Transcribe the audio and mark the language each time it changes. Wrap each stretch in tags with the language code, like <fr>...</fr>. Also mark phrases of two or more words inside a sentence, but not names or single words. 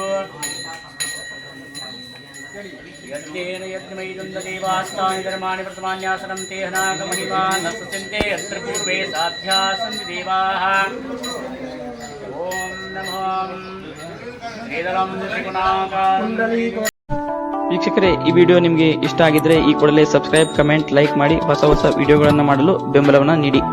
<sa>यज्ञेन यज्ञमयिदुन्ददेवास्तानि धर्माणि प्रथमान्यासनं ते हनाकमहिमा न सुचिन्ते यत्र पूर्वे साध्या सन्ति देवाः। ॐ नमो श्रीधरं त्रिगुणाकारं।</sa> <kn>ವೀಕ್ಷಕರೇ, ಈ ವಿಡಿಯೋ ನಿಮಗೆ ಇಷ್ಟ ಆಗಿದ್ರೆ ಈ ಕೂಡಲೇ ಸಬ್ಸ್ಕ್ರೈಬ್, ಕಮೆಂಟ್, ಲೈಕ್ ಮಾಡಿ ಹೊಸ ವಿಡಿಯೋಗಳನ್ನು ಮಾಡಲು ಬೆಂಬಲವನ್ನು ನೀಡಿ.</kn>